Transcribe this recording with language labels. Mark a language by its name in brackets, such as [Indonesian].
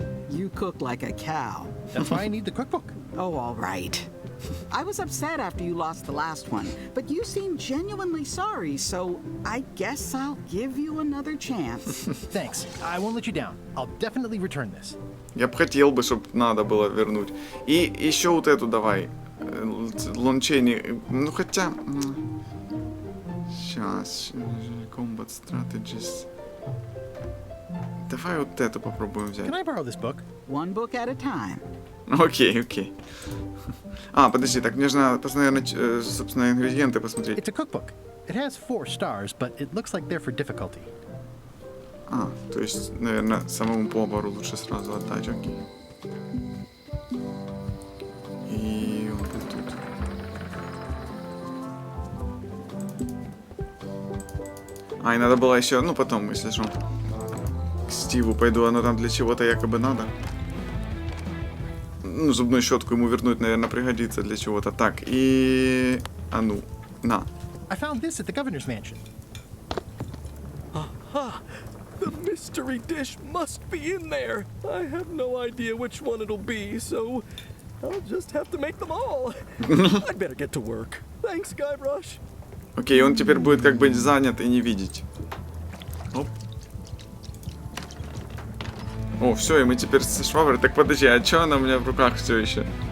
[English] You cook like a cow. That's why I need the cookbook. Oh, all right. I was upset after you lost the last one, but you seemed genuinely sorry, so I guess I'll give you another chance. Thanks. I won't let you down. I'll definitely return this. [Russian] Я бы хотел бы, чтобы надо было вернуть. И еще вот эту давай. Лончейни. Ну хотя... Сейчас. [English] Combat Strategies. [Russian] Давай вот эту попробуем взять. [English] Can I borrow this book? One book at a time. [Russian] Окей. Подожди, так мне же надо, наверное, собственно, ингредиенты посмотреть. [English] It's a cookbook. It has 4 stars, but it looks like they're for difficulty. [Russian] То есть, наверное, самому повару лучше сразу отдать, окей. И вот тут. А, и надо было еще, ну потом, если что. К Стиву пойду, оно там для чего-то якобы надо. Ну, зубную щетку ему вернуть, наверное, пригодится для чего-то. Так, и... А ну, на. [English] I found this at the governor's mansion. Aha! The mystery dish must be in there. I have no idea which one it'll be, so I'll just have to make them all. I'd better get to work. Thanks, Guybrush. [Russian] Окей, он теперь будет как бы занят и не видеть. Оп. О, все, и мы теперь со шваброй. Так подожди, а что она у меня в руках все еще?